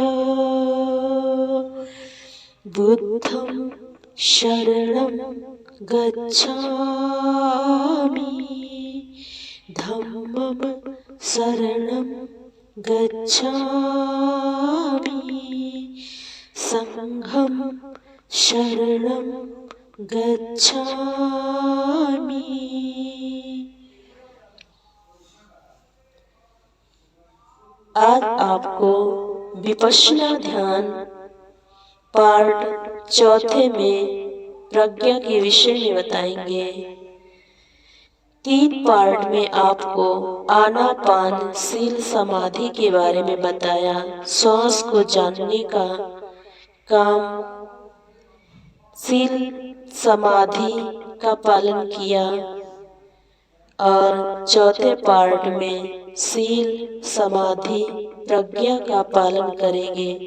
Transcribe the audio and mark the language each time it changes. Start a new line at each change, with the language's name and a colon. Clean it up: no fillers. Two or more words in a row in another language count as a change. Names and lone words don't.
Pali: बुद्धं शरणं गच्छामि, धम्मं शरणं गच्छामि, संघं शरणं गच्छामि।
Hindi: आज आपको विपश्यना ध्यान पार्ट चौथे में प्रज्ञा के विषय में बताएंगे। 3 पार्ट में आपको आनापानशील समाधि के बारे में बताया, श्वास को जानने का काम शील समाधि का पालन किया, और चौथे पार्ट में शील समाधि प्रज्ञा का पालन करेंगे।